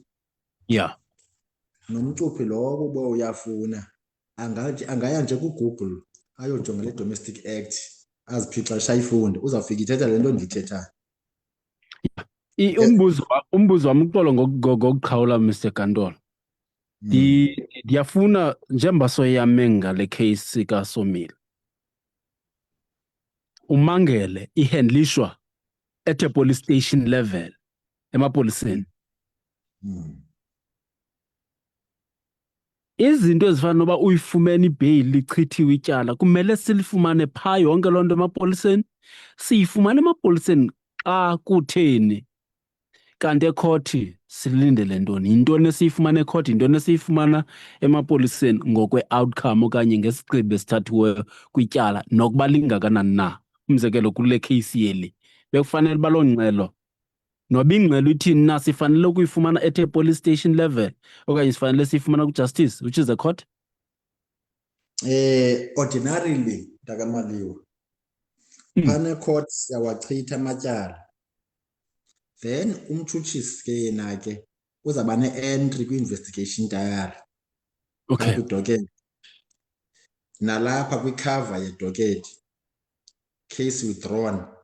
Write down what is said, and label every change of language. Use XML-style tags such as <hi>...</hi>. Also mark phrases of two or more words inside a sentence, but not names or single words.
<xh>Nomcuphi lowo uba uyafuna angaya nje kuGoogle ayojonga le Domestic Act aziphixa ayifunde, uzawufika ithetha le nto ndiyithethayo. Umbuzo wami uxolo ngokuqhawula Mr. Kantolo. Ndiyafuna njengoba soyame ngale case kaSomile, umangele ihandlishwa</xh> <en>at a police station level</en> <xh>emapoliseni. Izinto ezifana noba uyifumene ibheyili lichithiwe ityala kumele silifumane phaa yonke loo nto emapoliseni. Siyifumane emapoliseni xa kutheni? Kanti ekhothi silindele ntoni? Yintoni esiyifumana ekhothi? Yintoni esiyifumana emapoliseni ngokwe-outcome okanye ngesigqibo esithathiweyo kwityala nokuba lingakanani na? Umzekelo kule case yeli bekufanele uba loo ngxelo noba ingxelo ithini na sifanele ukuyifumana</xh> <en>at a police station level</en> <xh>okanye sifanele siyifumana kwi-justice,</xh> <en>which is the court.</en> <xh>Ordinarily mntakamaliwa phana court siyawachitha amatyala, then umtshutshisi ke yena ke uzawuba ne-entry kwi-investigation diary. Kwi-docket nalapha kwikhava yedokethi</xh> <en>case withdrawn.</en>